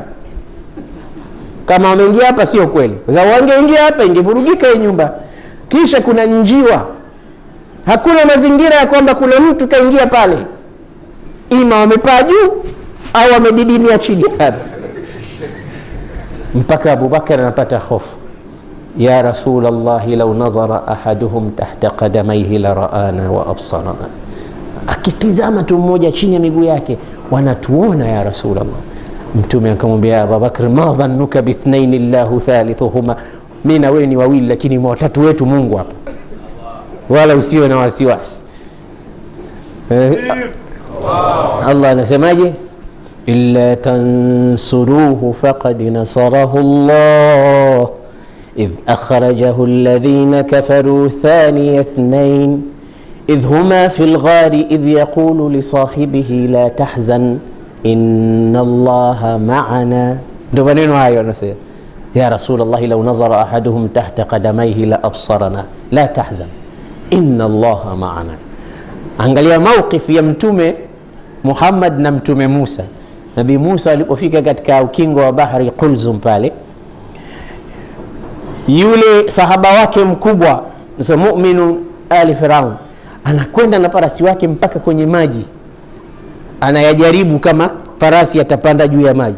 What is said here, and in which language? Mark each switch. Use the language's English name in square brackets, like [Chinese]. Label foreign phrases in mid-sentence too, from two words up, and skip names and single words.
[Swahili] Kama wameingia hapa sio kweli, kwa sababu wangeingia hapa ingevurugika hii nyumba. Kisha kuna njiwa, hakuna mazingira ya kwamba kuna mtu kaingia pale, ima wamepaa juu au wamedidimia chini hapa. Mpaka Abu Bakar anapata hofu, [Arabic] يا رسول الله لو نظر أحدهم تحت قدميه لرآنا وأبصرنا, [Swahili] akitizama tu mmoja chini ya miguu yake wanatuona [Arabic] يا رسول الله. [Swahili] Mtume akamwambia Abu Bakr, [Arabic] ما ظنك باثنين الله ثالثهما, [Swahili] mimi na wewe ni wawili lakini watatu wetu Mungu hapa, wala usiwe na wasiwasi. Allah anasemaje? [Arabic] إلا تنصروه فقد نصره الله إذ أخرجه الذين كفروا ثاني اثنين إذ هما في الغار إذ يقول لصاحبه لا تحزن إن الله معنا. [Swahili] Ndio maneno hayo anasema, [Arabic] يا رسول الله لو نظر أحدهم تحت قدميه لأبصرنا لا تحزن إن الله معنا. [Swahili] Angalia mawqif ya Mtume Muhammad na Mtume Musa. Nabii Musa alipofika katika ukingo wa bahari Qulzum pale, yule sahaba wake mkubwa [Arabic] مؤمن آل فرعون [Swahili] anakwenda na farasi wake mpaka kwenye maji, anayajaribu kama farasi atapanda juu ya maji.